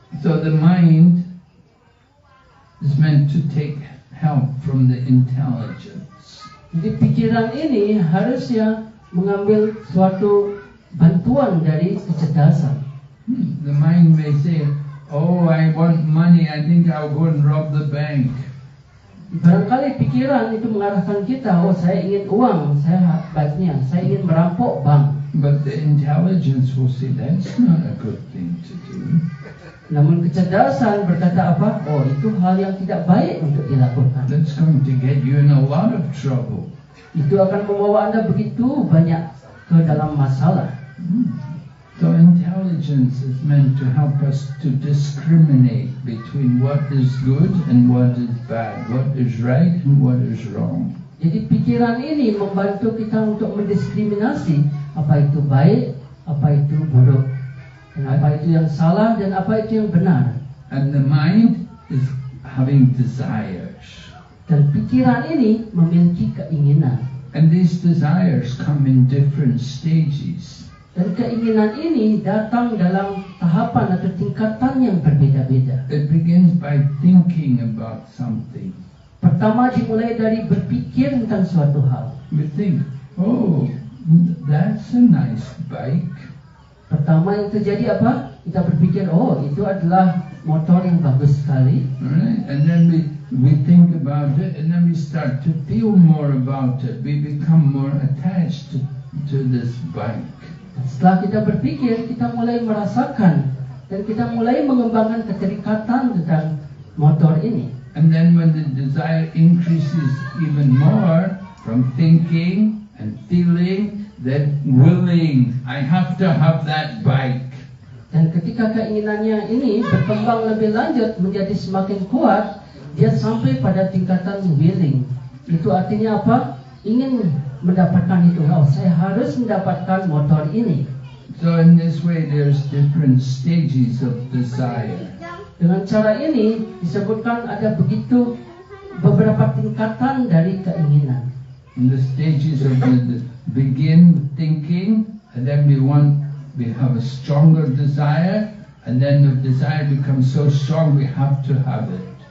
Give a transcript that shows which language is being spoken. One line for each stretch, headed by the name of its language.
English: So the mind is meant to take help from the intelligence.
Indonesian: Jadi pikiran ini harusnya mengambil suatu bantuan dari kecerdasan.
English: The mind may say, oh, I want money, I think I'll go and rob the bank.
Indonesian: Barangkali pikiran itu mengarahkan kita, oh saya ingin uang, saya ingin merampok bank.
English: But the intelligence will say, that's not a good thing to do.
Indonesian: Namun kecerdasan berkata apa? Oh, itu hal yang tidak baik untuk dilakukan.
English: That's going to get you in a lot of trouble.
Indonesian: Itu akan membawa Anda begitu banyak ke dalam masalah.
English: So intelligence is meant to help us to discriminate between what is good and what is bad, what is right and what is wrong.
Indonesian: Jadi pikiran ini membantu kita untuk mendiskriminasi apa itu baik, apa itu buruk, dan apa itu yang salah dan apa itu yang benar.
English: And the mind is having desires.
Indonesian: Dan pikiran ini memiliki keinginan.
English: And these desires come in different stages.
Indonesian: Dan keinginan ini datang dalam tahapan atau tingkatan yang berbeda-beda.
English: It begins by thinking about something.
Indonesian: Pertama dimulai dari berpikir tentang suatu hal.
English: We think, oh, that's a nice bike.
Indonesian: Pertama yang terjadi apa? Kita berpikir, oh itu adalah motor yang bagus sekali.
English: Right? And then we think about it, and then we start to feel more about it. We become more attached to this bike.
Indonesian: Setelah kita berpikir, kita mulai merasakan dan kita mulai mengembangkan keterikatan tentang motor ini.
English: And then when the desire increases even more from thinking and feeling, then willing, I have to have that bike.
Indonesian: Dan ketika keinginannya ini berkembang lebih lanjut menjadi semakin kuat, dia sampai pada tingkatan willing. Itu artinya apa? Ingin mendapatkan itu. Oh, saya harus mendapatkan motor ini.
English: So in this way there's different stages of desire.
Indonesian: Dengan cara ini disebutkan ada begitu beberapa tingkatan dari keinginan.
English: And the stages of the begin with thinking, and then we have a stronger desire, and then the desire becomes so strong we have to have it.